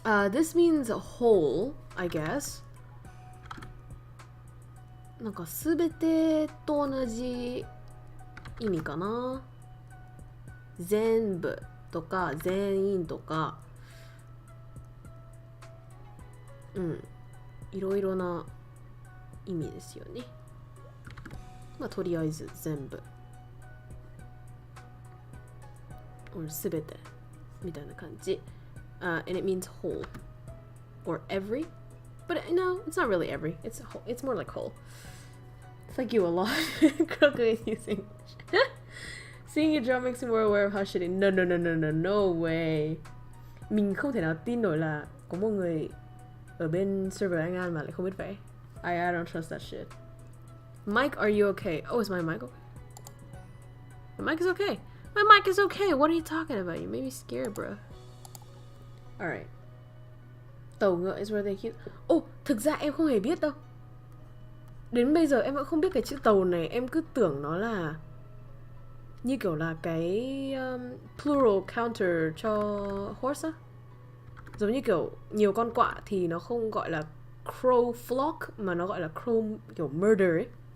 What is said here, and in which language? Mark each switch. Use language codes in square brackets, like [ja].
[en] This means a whole, I guess. [ja] なんかすべてと同じ意味かな。全部とか全員とか、いろいろな意味ですよね。まあとりあえず全部、すべてみたいな感じ。 [en] And it means whole or every, but no, it's not really every. It's whole. It's more like whole. Thank you a lot. KROWKO is using. Seeing your draw makes me more aware of how shitty. No way. [vi] Mình không thể nào tin nổi là có một người ở bên server Anh An mà lại không biết vẽ. [en] I don't trust that shit. Mike, are you okay? Oh, is my mic okay? My mic is okay. My mic is okay. What are you talking about? You made me scared, bro. Alright. Tàu ngựa is where they keep. [vi] Oh, thực ra em không hề biết đâu. Đến bây giờ em vẫn không biết cái chữ tàu này. Em cứ tưởng nó là như kiểu là cái [en] plural counter [vi] cho horse á. Giống như kiểu nhiều con quạ thì nó không gọi là [en] crow flock [vi] mà nó gọi là crow kiểu murder ấy.